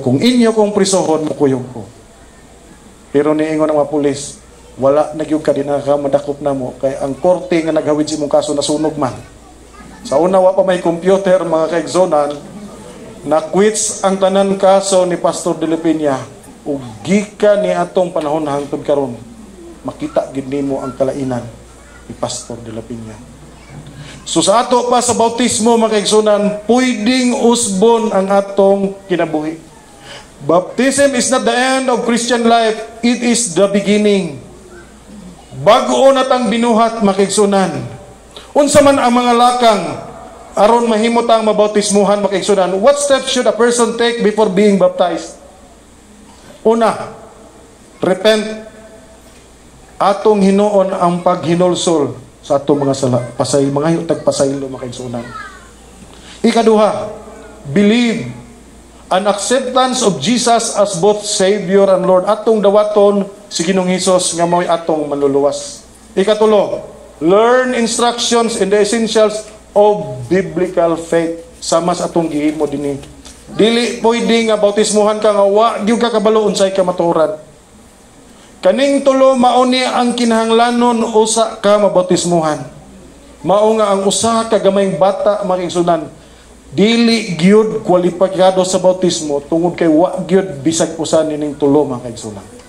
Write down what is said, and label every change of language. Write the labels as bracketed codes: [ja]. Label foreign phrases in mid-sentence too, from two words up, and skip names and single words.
[ceb] Kung inyo kong prisohon, mukuyog ko. Pero niingon ang mga pulis, wala nagyug ka din madakop na mo. Kay ang korte nga naghawid si mong kaso nasunog man. Sa una, wa pa may computer, mga kaigsunan, na-quits ang tanan kaso ni Pastor de la Piña. Ug gikan ni atong panahon hangtod karon, makita gid nimo ang kalainan ni Pastor de la Piña. So sa ato pa sa bautismo mga kaigsunan, pwedeng usbon ang atong kinabuhi. [en] Baptism is not the end of Christian life, it is the beginning. [ceb] Bag-o na tang binuhat mga kaigsunan. Unsa man ang mga lakang aron mahimo tang mabautismuhan mga kaigsunan, [en] what steps should a person take before being baptized? [ceb] Una, repent. Atong hinuon ang paghinulsol sa atong mga sala, mga tagpasaylo mga kaigsunan. Ikaduha, [en] believe an acceptance of Jesus as both Savior and Lord. [ceb] Atong dawaton si Ginoong Hesus nga mao'y atong manluluwas. Ikatulo, [en] learn instructions in the essentials of biblical faith. [ceb] Sama sa atong gihimo dinhi. Dili pwede nga bautismuhan ka nga wa gyud ka kabalo unsay kamatuoran. Kaning tulo mao ni ang kinahanglanon usa ka mabautismuhan. Mao nga ang usa ka gamayng bata makigsunan dili gyud kwalipikado sa bautismo tungod kay wa gyud bisag usa nining tulo mga kaigsunan.